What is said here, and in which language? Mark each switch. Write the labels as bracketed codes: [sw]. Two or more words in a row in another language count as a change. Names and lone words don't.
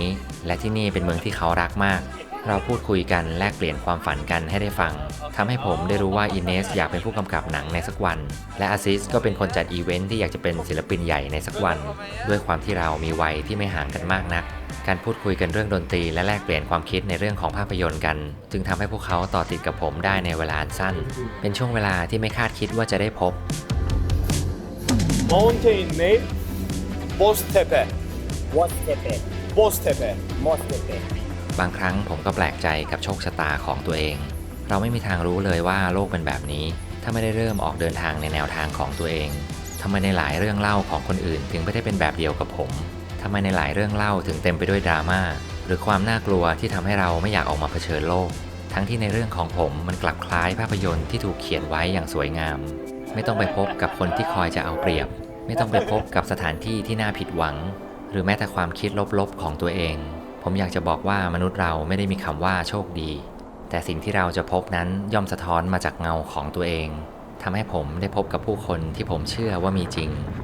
[th] และที่นี่เป็นเมืองที่เขารักมาก เราพูดคุยกันแลกเปลี่ยนความฝันกันให้ได้ฟังทำให้ผมได้รู้ว่าอินเนสอยากเป็นผู้กำกับหนังในสักวันและอาซิสก็เป็นคนจัดอีเวนท์ที่อยากจะเป็นศิลปินใหญ่ในสักวันด้วยความที่เรามีวัยที่ไม่ห่างกันมากนักการพูดคุยกันเรื่องดนตรีและแลกเปลี่ยนความคิดในเรื่องของภาพยนตร์กันจึงทำให้พวกเขาต่อติดกับผมได้ในเวลาอันสั้นเป็นช่วงเวลาที่ไม่คาดคิดว่าจะได้พบ [en] Mountain name. Boztepe. Boztepe Boztepe. Boztepe [th] บางครั้งผมก็แปลกใจกับโชคชะตาของตัวเอง เราไม่มีทางรู้เลยว่าโลกเป็นแบบนี้ถ้าไม่ได้เริ่มออกเดินทางในแนวทางของตัวเองทำไมในหลายเรื่องเล่าของคนอื่นถึงไม่ได้เป็นแบบเดียว กับผมทำไมในหลายเรื่องเล่าถึงเต็มไปด้วยดราม่าหรือความน่ากลัวที่ทำให้เราไม่อยากออกมาเผชิญโลกทั้งที่ในเรื่องของผมมันกลับคล้ายภาพยนตร์ที่ถูกเขียนไว้อย่างสวยงามไม่ต้องไปพบกับคนที่คอยจะเอาเปรียบไม่ต้องไปพบกับสถานที่ที่น่าผิดหวังหรือแม้แต่ความคิดลบๆของตัวเองผมอยากจะบอกว่ามนุษย์เราไม่ได้มีคำว่าโชคดีแต่สิ่งที่เราจะพบนั้นย่อมสะท้อนมาจากเงาของตัวเองทำให้ผมได้พบกับผู้คนที่ผมเชื่อว่ามีจริง